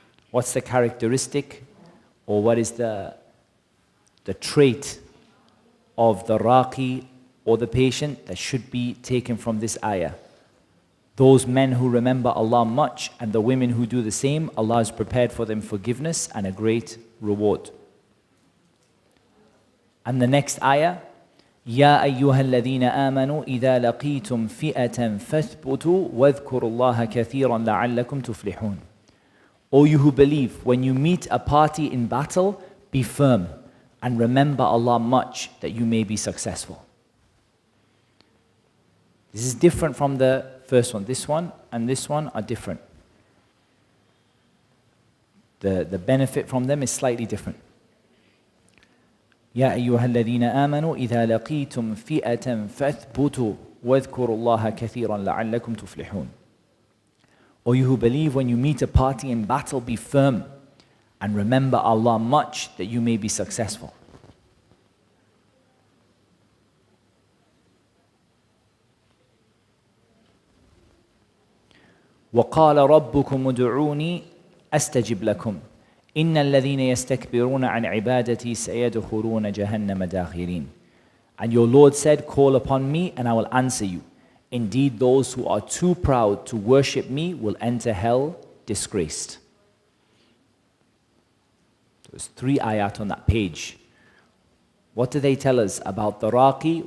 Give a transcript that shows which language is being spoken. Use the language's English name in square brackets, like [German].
[English] What's the characteristic or what is the trait of the raqi or the patient that should be taken from this ayah? Those men who remember Allah much and the women who do the same, Allah has prepared for them forgiveness and a great reward. And the next ayah, [Arabic] يا أيها الذين آمنوا إذا لقيتم فئة فاثبتوا واذكروا الله كثيرا لعلكم تفلحون. [English] O you who believe, when you meet a party in battle, be firm and remember Allah much that you may be successful. This is different from the first one. This one and this one are different. The benefit from them is slightly different. [Arabic] يا أيها الذين آمنوا إذا لقيتم فئة فاثبتوا واذكروا الله كثيرا لعلكم تفلحون. [English] O you who believe, when you meet a party in battle, be firm and remember Allah much that you may be successful. [Arabic] وقال ربكم ادعوني أستجب لكم إن الذين يستكبرون عن عبادتي سيدخلون جهنم داخرين. [English] And your Lord said, call upon me and I will answer you. Indeed, those who are too proud to worship me will enter hell disgraced. There's 3 ayat on that page. What do they tell us about the raqi?